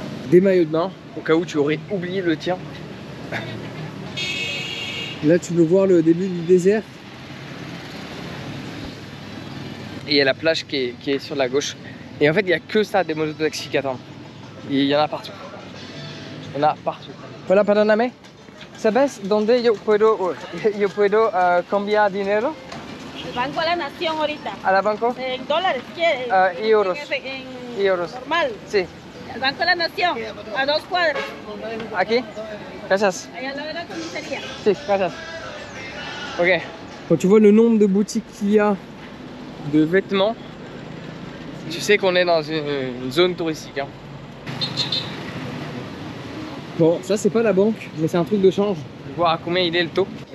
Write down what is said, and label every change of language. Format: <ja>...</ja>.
<fr>Des maillots de bain, au cas où tu aurais oublié le tien. Là tu peux voir le début du désert. Et il y a la plage qui est sur la gauche. Et en fait il n'y a que ça des mototaxis qui attendent. Il y en a partout. Il y en a partout.</fr> <es>Hola, perdóname. ¿Sabes dónde yo puedo cambiar dinero? El Banco de la Nación ahorita. ¿A la banco? En dólares, ¿quieres? Euros. En Euros. normal. Sí. El Banco de la Nación, a 2 cuadras. ¿Aquí? Gracias. Allá al lado de la comisaría. Si, gracias. Ok.</es> <fr>Quand tu vois le nombre de boutiques qu'il y a de vêtements, tu sais qu'on est dans une zone touristique. Hein. Bon, ça c'est pas la banque, mais c'est un truc de change. Je vais voir à combien il est le taux.</fr>